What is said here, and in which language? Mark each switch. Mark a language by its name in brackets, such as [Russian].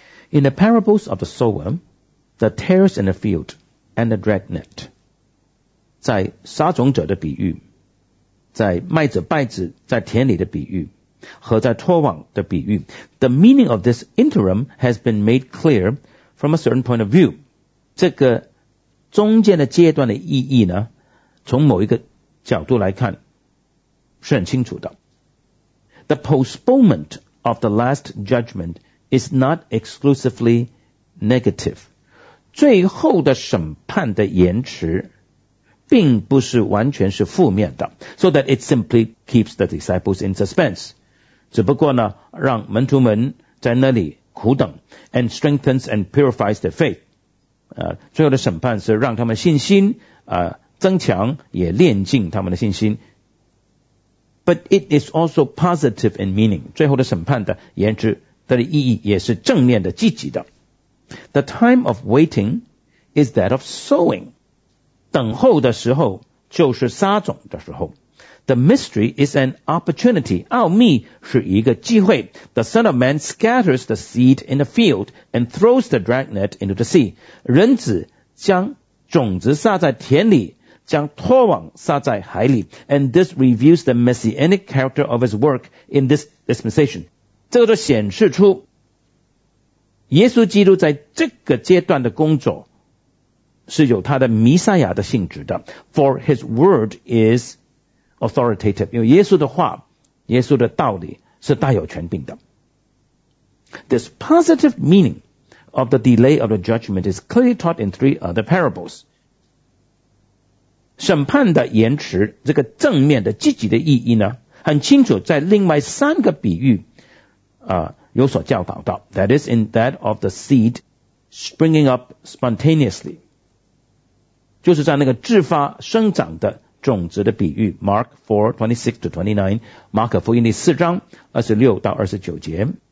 [English] In the parables of the sower, the tares in the field and the dragnet， [Chinese] 在撒种者的比喻，在麦子败子在田里的比喻和在拖网的比喻， [English] The meaning of this interim has been made clear from a certain point of view。 [Chinese] 这个中间的阶段的意义呢，从某一个角度来看是很清楚的。 [English] The postponement of the last judgment is not exclusively negative. [Chinese] 最后的审判的延迟并不是完全是负面的。 [English] So that it simply keeps the disciples in suspense. [Chinese] 只不过呢让门徒们在那里苦等 [English] and strengthens and purifies their faith. [Chinese] 最后的审判是让他们信心增强也炼净他们的信心。 [English] But it is also positive in meaning. [Chinese] 最后的审判的延迟的意义也是正面的积极的。 [English] The time of waiting is that of sowing. [Chinese] 等候的时候就是撒种的时候。 [English] The mystery is an opportunity. [Chinese] 奥秘是一个机会。 [English] The son of man scatters the seed in the field and throws the dragnet into the sea. [Chinese] 人子将种子撒在田里将拖网撒在海里 [English] and this reveals the messianic character of his work in this dispensation。 [Chinese] 这个就显示出耶稣基督在这个阶段的工作是有他的弥赛亚的性质的。 [English] For his word is authoritative. [Chinese] 因为耶稣的话，耶稣的道理是带有权柄的。 [English] This positive meaning of the delay of the judgment is clearly taught in three other parables. [Chinese] 审判的延迟，这个正面的积极的意义呢，很清楚在另外三个比喻有所教导到。 [English] That is in that of the seed springing up spontaneously. [Chinese] 就是在那个自发生长的种子的比喻 ,Mark 4:26-29, 马可福音第四章26-29节。